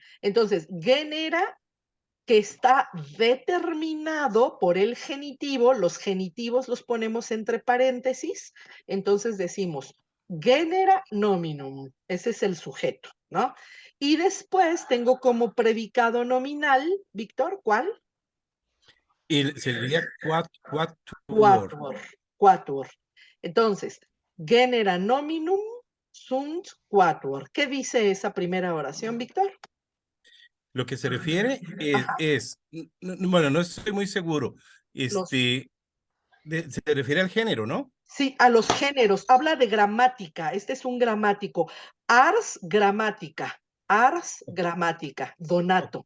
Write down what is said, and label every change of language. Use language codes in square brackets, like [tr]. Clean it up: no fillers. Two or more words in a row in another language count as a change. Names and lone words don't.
[es] Entonces, genera que está determinado por el genitivo, los genitivos los ponemos entre paréntesis, entonces decimos [la] genera nominum, [es] ese es el sujeto, ¿no? Y después tengo como predicado nominal, Víctor, ¿cuál? Sería quatuor. [la] Quatuor, quatuor. Entonces, genera nominum sunt quatuor. [es] ¿Qué dice esa primera oración, Víctor? Lo que se refiere Ajá, bueno, no estoy muy seguro. los Se refiere al género, ¿no? Sí, a los géneros, habla de gramática, este es un gramático. Ars gramática, donato,